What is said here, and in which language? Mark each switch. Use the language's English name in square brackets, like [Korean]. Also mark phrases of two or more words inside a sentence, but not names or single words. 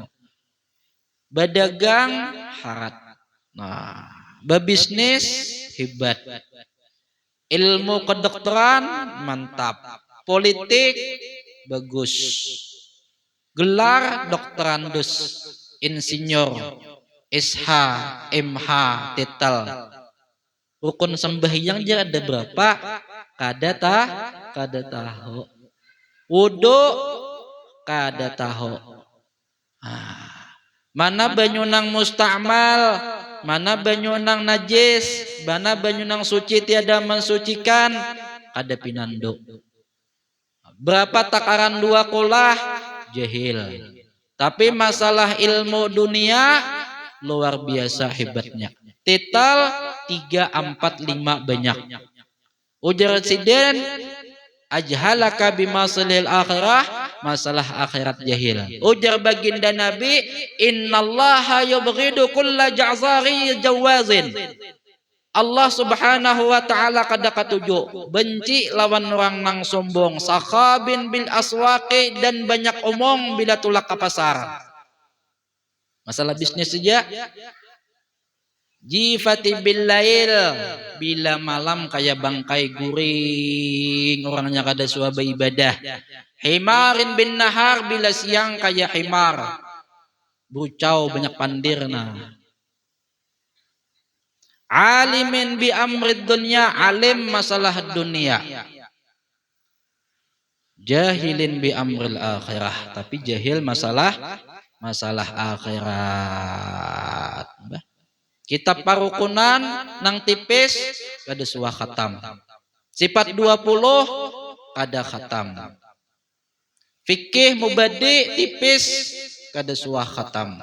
[Banjar] Berdagang harat, nah, berbisnis hebat, ilmu kedokteran mantap, politik bagus, gelar doktorandus, insinyur, SH, MH, titel. Rukun sembahyang dia ada berapa? Kada tahu. Wudu kada tahu. Mana banyu nang musta'mal, mana banyu nang najis, mana banyu nang suci tiada mensucikan, kada pinando. Berapa takaran dua kulah? Jahil. Tapi masalah ilmu dunia luar biasa hebatnya. Titel 3, 4, 5 banyak. Ujar Sidin, [Arabic] أجهلك بمسائل الآخرة, [Banjar] masalah akhirat jahil. Ujar baginda Nabi, [Arabic] إن الله يبغض كل جعظري جواظ. الله سبحانه وتعالى [Banjar] kada katuju benci lawan orang nang sombong, [Arabic] سخاب بالأسواق, [Banjar] dan banyak omong bila tulak ke pasar. Masalah bisnis saja, [Arabic] جيفة بالليل, [Banjar] bila malam kayak bangkai guring, orangnya kada suaba ibadah. [Arabic] حمار بالنهار, [Banjar] bila siang kayak himar, bucau banyak pandirna. [Arabic] عالم بأمر الدنيا, [Banjar] alim masalah dunia. [Arabic] جاهل بأمر الآخرة, [Banjar] tapi jahil masalah akhirat. Kitab parukunan nang tipis kada suah khatam. Sifat 20 kada khatam. Fikih mubadi tipis kada suah khatam.